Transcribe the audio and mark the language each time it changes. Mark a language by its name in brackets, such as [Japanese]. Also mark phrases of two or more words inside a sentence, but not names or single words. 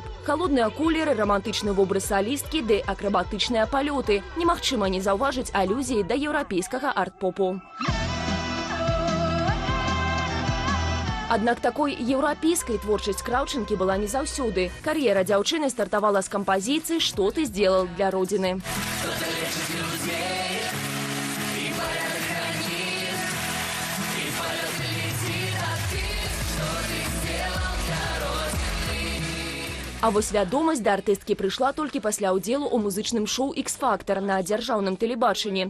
[Belarusian] Халодныя колеры, рамантычны вобраз салісткі ды акрабатычныя палёты. Немагчыма не заўважыць алюзіі да еўрапейскага арт-попу. Аднак такой еўрапейскай творчасць Краўчэнкі была не заўсёды. Кар'ера дзяўчыны стартавала з кампазіцыі [Russian] «Што ты сделал для родины». [Belarusian] А вось вядомасць да артысткі прыйшла толькі пасля ўдзелу ў музычным шоу «Ікс-фактар» на дзяржаўным тэлебачанні.